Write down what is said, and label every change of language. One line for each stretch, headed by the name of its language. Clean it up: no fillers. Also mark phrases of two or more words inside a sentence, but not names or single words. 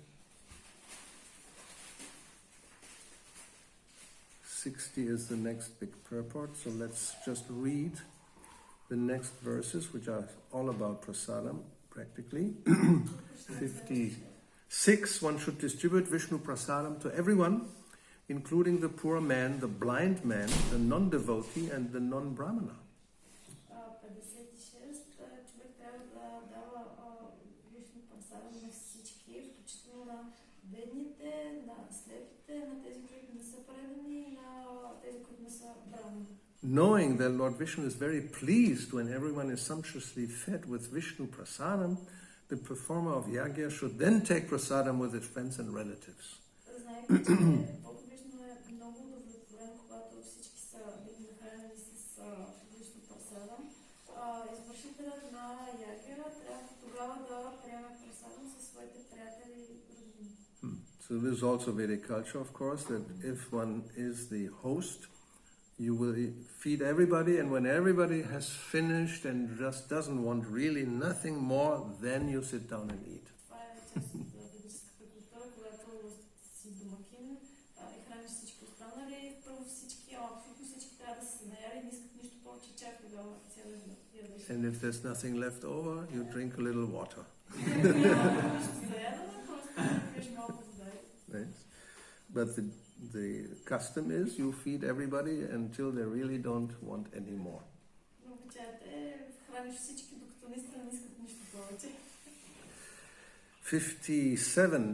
English: 60 is the next big purport, so let's just read the next verses, which are all about prasadam, practically. 56, one should distribute Vishnu prasadam to everyone, including the poor man, the blind man, the non-devotee, and the non-brahmana. 56,
Bulgarian: човек трябва да дава Вишну прасадам на всички, включително на бедните, на слепите, на тези, които не са предани, на тези, които не са брамани.
English: Knowing that Lord Vishnu is very pleased when everyone is sumptuously fed with Vishnu prasadam, the performer of yagya should then take prasadam with his friends and relatives.
Bulgarian: Знаете, че Бог Вишну е много удовлетворен, когато всички са били нахранени с Вишну прасадам. Извършителят на ягя трябва тогава да приеме прасадам със своите приятели и родини.
English: So this is also Vedic culture, of course, that if one is the host, you will feed everybody, and when everybody has finished and just doesn't want really nothing more, then you sit down and eat.
Bulgarian: Това е част от ведическата култура, когато си домакин и храниш всички останали, първо всички, абсолютно всички трябва да се наяли и не искат нищо повече, чак тогава цяло ядеш.
English: And if there's nothing left over, you drink a little water. Right? But the custom is you feed everybody until they really don't want any more. 57.